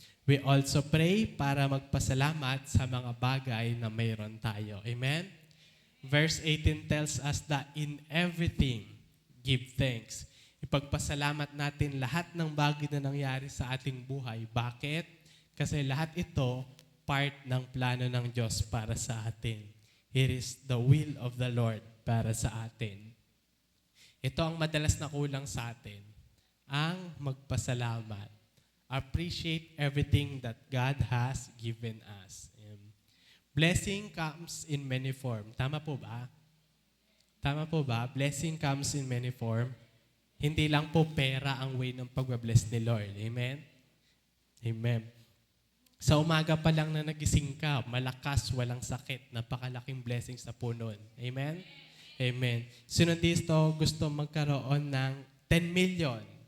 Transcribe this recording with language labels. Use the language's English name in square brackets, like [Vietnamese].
[English] We also pray [Filipino] para magpasalamat sa mga bagay na mayroon tayo. Amen? [English] Verse 18 tells us that in everything, give thanks. [Filipino] Ipagpasalamat natin lahat ng bagay na nangyari sa ating buhay. Bakit? Kasi lahat ito, part ng plano ng Diyos para sa atin. [English] It is the will of the Lord [Filipino] para sa atin. Ito ang madalas na kulang sa atin, ang magpasalamat. [English] Appreciate everything that God has given us. Blessing comes in many forms. [Filipino] Tama po ba? Tama po ba? [English] Blessing comes in many forms. [Filipino] Hindi lang po pera ang way ng pag-bless ni Lord. Amen? Amen. Sa umaga pa lang na nagising ka, malakas, walang sakit, napakalaking blessings na po nun. Amen? Amen. Sino dito gusto magkaroon ng 10 million?